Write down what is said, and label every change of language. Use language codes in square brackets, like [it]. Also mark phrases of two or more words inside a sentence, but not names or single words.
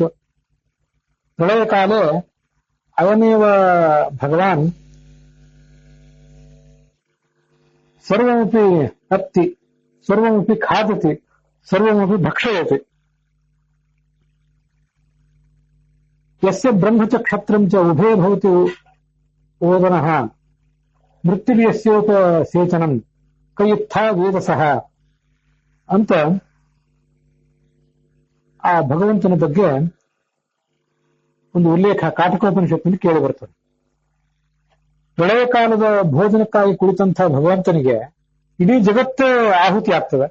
[sa] प्रलयकाले अयमेव भगवान् सर्वमपि अत्ति, सर्वमपि खादति, सर्वमपि भक्षयति. यस्य ब्रह्म च क्षत्रं च उभे भवति ओदनः मृत्युर्यस्योपसेचनं कयुत्था ವೇದಸಃ [kn] ಅಂತ ಆ ಭಗವಂತನ ಬಗ್ಗೆ ಒಂದು ಉಲ್ಲೇಖ ಕಾಟಕೋಪನಿಷತ್ತಿನಲ್ಲಿ ಕೇಳಿ ಬರ್ತದೆ. ಪ್ರಳಯ ಕಾಲದ ಭೋಜನಕ್ಕಾಗಿ ಕುಳಿತಂತಹ ಭಗವಂತನಿಗೆ ಇಡೀ ಜಗತ್ತೇ ಆಹುತಿ ಆಗ್ತದೆ.